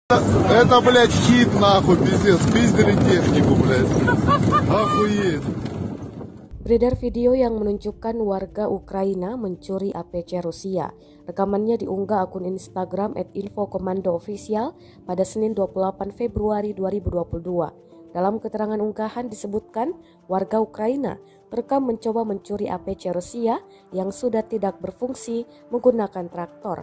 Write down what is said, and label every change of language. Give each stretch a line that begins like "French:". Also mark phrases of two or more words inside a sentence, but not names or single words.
Russian: Это, блядь, хит, нахуй, пиздец. Пиздили технику, блядь. Охуеть.
Indonesian: Beredar video yang menunjukkan warga Ukraina mencuri APC Rusia. Rekamannya diunggah akun Instagram @infokomando_official pada Senin 28 Februari 2022. Dalam keterangan unggahan disebutkan warga Ukraina terekam mencoba mencuri APC Rusia yang sudah tidak berfungsi menggunakan traktor.